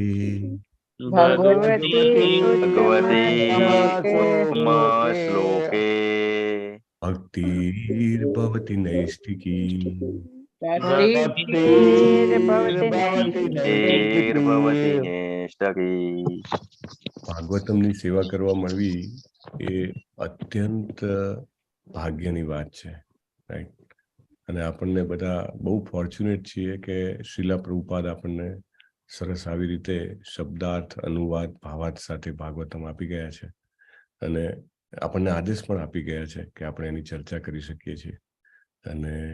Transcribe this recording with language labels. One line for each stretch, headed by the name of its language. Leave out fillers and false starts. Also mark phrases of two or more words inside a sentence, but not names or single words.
Sanskrit: भगवती भगवती उत्तमश्लोके उत्तमश्लोके भक्तिर्भवति नैष्ठिकी। भक्तिर्भवति भक्तिर्भवति नैष्ठिकी। भक्तिर्भवति नैष्ठिकी। नैष्ठिकी।
Gujarati: ભાગવતમની સેવા કરવા મળવી એ અત્યંત ભાગ્યની વાત છે, રાઈટ? અને આપણને બધા બહુ ફોર્ચ્યુનેટ છીએ કે શ્રીલા પ્રભુપાદ આપણને સરસ આવી રીતે શબ્દાર્થ અનુવાદ ભાવાર્થ સાથે ભાગવતમ આપી ગયા છે અને આપણને આદેશ પણ આપી ગયા છે કે આપણે એની ચર્ચા કરી શકીએ છીએ અને